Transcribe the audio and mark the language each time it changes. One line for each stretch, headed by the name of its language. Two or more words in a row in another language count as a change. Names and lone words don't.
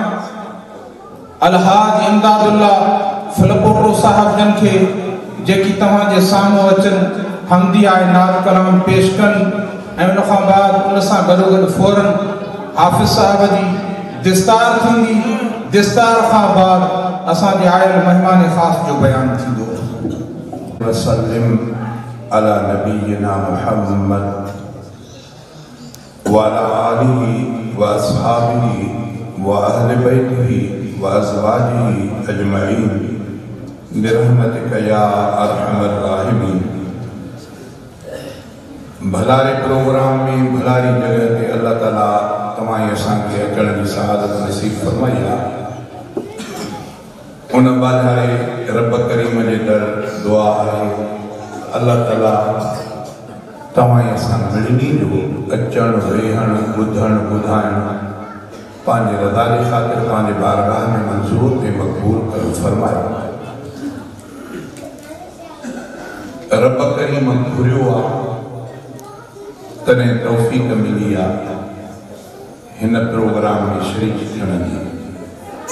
Sindhi: अलहाज इमदादुल्ला फिलपोटो साहब जन खे जेकी तव्हांजे साम्हूं अचनि हमदी आहे नात कलाम पेश कनि ऐं उन खां बाद उन सां गॾोगॾु फौरन हाफ़िज़ साहब जी दिस्तार थींदी। दिस्तार खां बाद असांजे आयल महिमान ख़ास जो बयान थींदो।
Arabic: वसल्लम على نبينا محمد وعلى آله وأصحابه وأهل بيته وأزواجه أجمعين برحمتك يا أرحم الراحمين.
Sindhi: भलारे प्रोग्राम में भलारी जगह ते अल्लाह ताला तमाई असांखे अचण जी सआदत नसीब फरमाया। उन बाधारे रब करीम जे दर दुआ है अल्लाह ताला तमाई असां मिलनी जो अचण वेहण ॿुधण ॿुधाइण पांजे रज़ा जे ख़ातिर पांजे बारगाह में मंजूर ते मक़बूल कर फरमायो। रब करीम घुरियो आ तने तौफीक मिली आ हिन प्रोग्राम में शरीक थियण जी।